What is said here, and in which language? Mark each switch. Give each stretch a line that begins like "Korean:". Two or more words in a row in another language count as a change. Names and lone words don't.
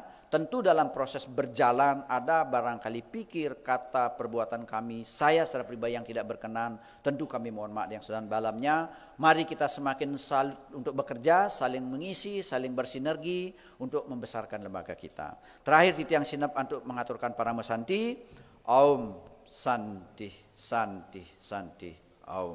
Indonesian: Tentu dalam proses berjalan ada barangkali pikir, kata, perbuatan kami, saya secara pribadi yang tidak berkenan, tentu kami mohon maaf yang sedalam-dalamnya. Mari kita semakin untuk bekerja, saling mengisi, saling bersinergi untuk membesarkan lembaga kita. Terakhir
Balinese: titiang sinap
Indonesian: untuk mengaturkan para mesanti,
Sanskrit: Aum Santi Santi Santi Aum.